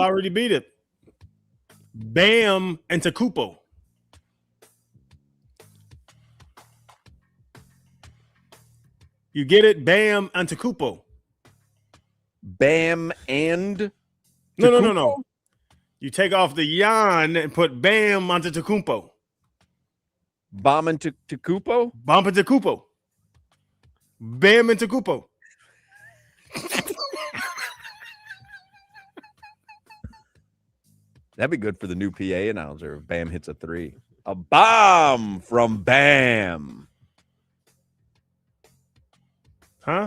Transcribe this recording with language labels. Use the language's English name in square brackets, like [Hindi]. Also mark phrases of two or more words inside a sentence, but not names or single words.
[English] I've already beat it. Bam and Takupo. You get it? Bam and Takupo. Bam and No. You take off the yan and put Bam onto Takumpo. Bam and Takupo? Bam and Takupo. Bam and Takupo. That'd be good for the new PA announcer if Bam hits a 3. A bomb from Bam. Huh?